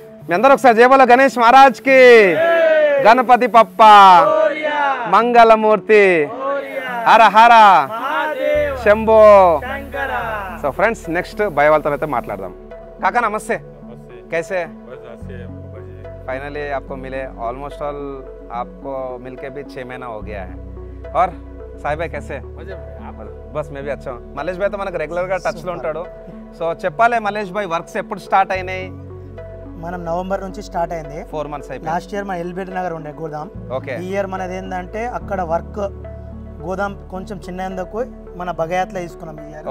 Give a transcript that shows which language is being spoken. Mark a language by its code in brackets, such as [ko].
[te] మీ అందరూ ఒకసారి జయబోలో గణేష్ మహారాజ్కి, గణపతి పప్ప, మంగళమూర్తి, హర హర Shambho. So friends next bye వాళ్ళతో అయితే మాట్లాడదాం. కాకా నమస్తే. [hi] कैसे? फाइनली आपको मिले. ऑलमोस्ट ऑल आपको मिलके भी 6 महीना हो गया है. और साई भाई कैसे? बस मैं भी अच्छा हूँ. [te] మలేష్ భాయ్ తో మనకు రెగ్యులర్గా టచ్లో ఉంటాడు. సో చెప్పాలి మలేష్ భాయ్, వర్క్స్ ఎప్పుడు స్టార్ట్ అయినాయి? మనం నవంబర్ నుంచి స్టార్ట్ అయింది. 4 months అయిపోయింది. లాస్ట్ ఇయర్ మన ఎల్బిటి నగర్ ఉండే గోదాం. ఓకే. ఈ ఇయర్ మనది ఏంటంటే అక్కడ వర్క్ గోదాం కొంచెం చిన్నందుకు మన బగయాత్లో తీసుకున్నాం ఈ ఇయర్.